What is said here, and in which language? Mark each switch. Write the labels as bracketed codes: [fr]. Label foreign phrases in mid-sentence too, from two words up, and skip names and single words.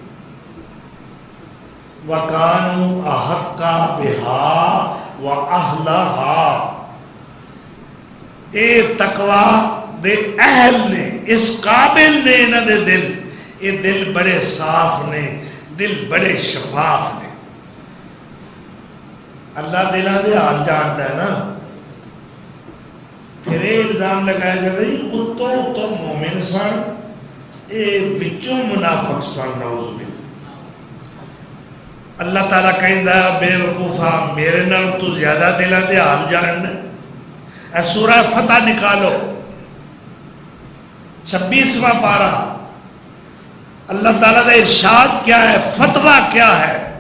[ar] وَكَانُوا أَحَقَّ بِهَا وَأَهْلَهَا. [pa] اے تقوی دے اہل نے، اس قابل نے انہاں دے دل، یہ دل بڑے صاف نے، دل بڑے شفاف نے. اللہ دلاں دے حال جانتا ہے نا. [ur] پھر یہ الزام لگایا جاتا ہے [pa] اتو مومن سن، اے وچوں منافق سن. [ar] نعوذ باللہ. [pa] اللہ تعالیٰ کہندا بے وقوفا میرے نال تو زیادہ دلاں دے حال جاننا. اے سورہ فتح نکالو 26واں پارہ. اللہ تعالیٰ دا ارشاد کیا ہے، فتویٰ کیا ہے.